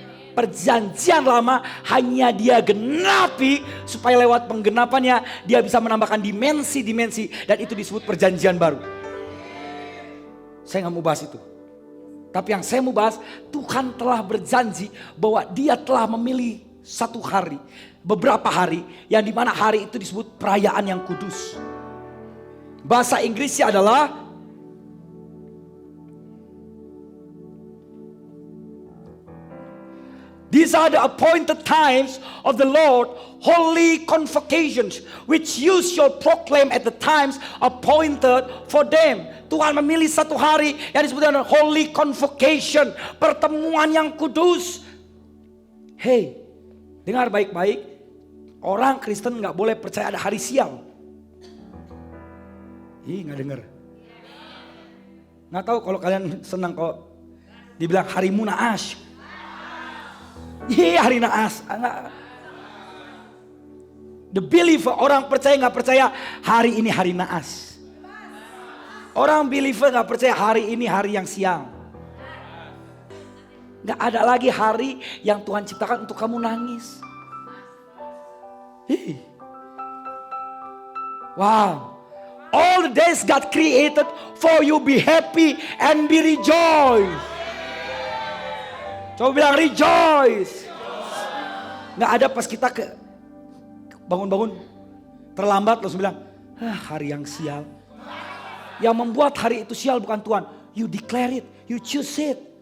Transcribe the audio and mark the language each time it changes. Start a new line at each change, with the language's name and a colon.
Indonesian: Perjanjian lama hanya dia genapi supaya lewat penggenapannya dia bisa menambahkan dimensi-dimensi dan itu disebut perjanjian baru. Saya gak mau bahas itu. Tapi yang saya mau bahas, Tuhan telah berjanji bahwa dia telah memilih satu hari, beberapa hari yang dimana hari itu disebut perayaan yang kudus. Bahasa Inggrisnya adalah
English: these are the appointed times of the Lord, holy convocations, which you shall proclaim at the times appointed for them.
Indonesian: Tuhan memilih satu hari yang disebut dengan holy convocation, pertemuan yang kudus. Hey, dengar baik-baik, orang Kristen gak boleh percaya ada hari sial. Ih, gak dengar. Gak tahu kalau kalian senang kalau dibilang hari Munaas. Iya, hari naas. The believer, orang percaya gak percaya hari ini hari naas. Orang believer gak percaya hari ini hari yang siang. Gak ada lagi hari yang Tuhan ciptakan untuk kamu nangis. Wow.
English: All the days God created for you be happy and be rejoice.
Indonesian: Coba bilang rejoice. Gak ada pas kita bangun-bangun terlambat langsung bilang hari yang sial. Yang membuat hari itu sial bukan Tuhan.
English: You declare it, you choose it.